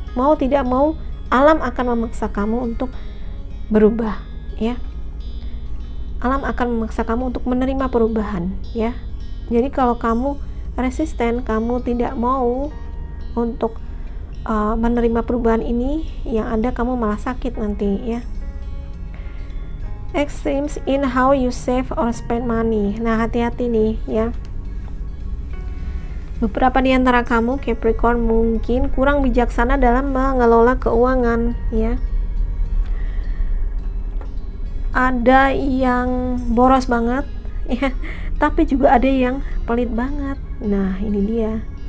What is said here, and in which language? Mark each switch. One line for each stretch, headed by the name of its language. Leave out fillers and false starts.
Indonesian: Mau tidak mau alam akan memaksa kamu untuk berubah ya. Alam akan memaksa kamu untuk menerima perubahan ya. Jadi kalau kamu resisten, kamu tidak mau untuk menerima perubahan ini, yang ada kamu malah sakit nanti ya.
English: Extremes in how you save or spend money.
Indonesian: Nah, hati-hati nih ya. Beberapa di antara kamu Capricorn mungkin kurang bijaksana dalam mengelola keuangan ya. Ada yang boros banget ya, tapi juga ada yang pelit banget. Nah, ini dia.